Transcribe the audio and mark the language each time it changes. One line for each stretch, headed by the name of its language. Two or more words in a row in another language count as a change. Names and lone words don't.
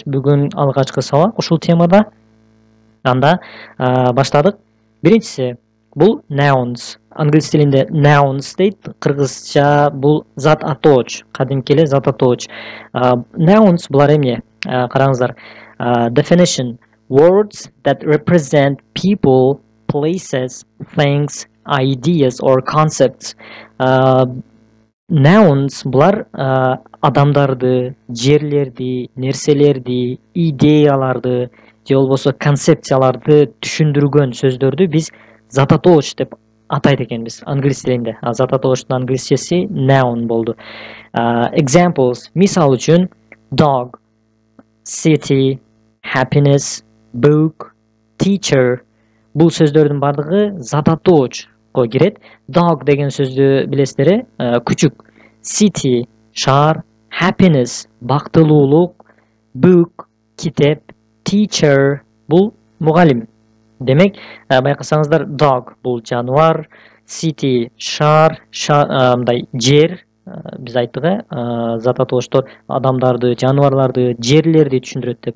Kyrgyz: Бүгүн алгачкы сабак ушул темада. Анда баштадык. Биринчиси бул nouns. Англис тилинде nouns дейт, кыргызча бул зат атооч, кадимки эле зат атооч. Nouns булар эмне? Караңыздар.
English: Definition: words that represent people, places, things, ideas or concepts.
Kyrgyz: Nouns булар адамдарды, жерлерди, нерселерди, идеяларды же болбосо концепцияларды түшүндүргөн сөздөрдү биз зат атооч деп атайт экенбиз англис тилинде. Зат атоочтун англисчеси noun болду. Examples: мисал үчүн
English: dog, city, happiness, book, teacher.
Kyrgyz: Бул сөздөрдүн бардыгы зат атоочко кирет. Dog деген сөздү билесиздер, күчүк. City шаар, happiness бактылуулук, book китеп, teacher бул мугалим. Демек, байкасаңыздар, dog бул жаныбар, city шаар, мындай жер, биз айттык, зат атоочтор адамдарды, жаныбарларды, жерлерди түшүндүрөт деп.